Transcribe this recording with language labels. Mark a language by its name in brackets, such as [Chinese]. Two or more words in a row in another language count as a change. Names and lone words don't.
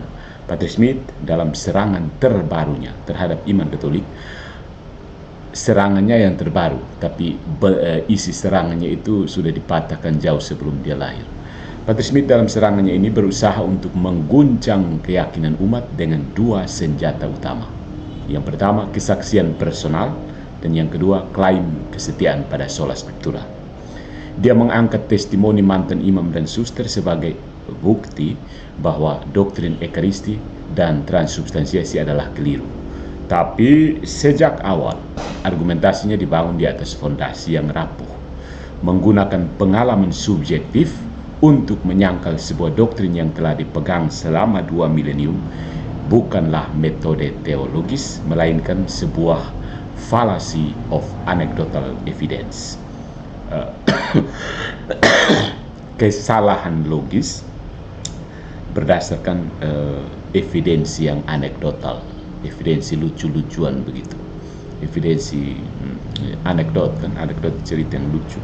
[Indonesian] Patrick Smith dalam serangan terbarunya terhadap iman Katolik, serangannya yang terbaru, tapi isi serangannya itu sudah dipatahkan jauh sebelum dia lahir. Patrick Smith dalam serangannya ini berusaha untuk mengguncang keyakinan umat dengan dua senjata utama. Yang pertama, kesaksian personal, dan yang kedua, klaim kesetiaan pada [Latin] sola scriptura. [Indonesian] Dia mengangkat testimoni mantan imam dan suster sebagai bukti bahwa doktrin ekaristi dan transubstansiasi adalah keliru. Tapi sejak awal, argumentasinya dibangun di atas fondasi yang rapuh, menggunakan pengalaman subjektif untuk menyangkal sebuah doktrin yang telah dipegang selama 2 milenium, bukanlah metode teologis, melainkan sebuah [English] fallacy of anecdotal evidence. [Indonesian] Kesalahan logis berdasarkan evidensi yang anekdotal, evidensi lucu-lucuan begitu, evidensi anekdot cerita yang lucu.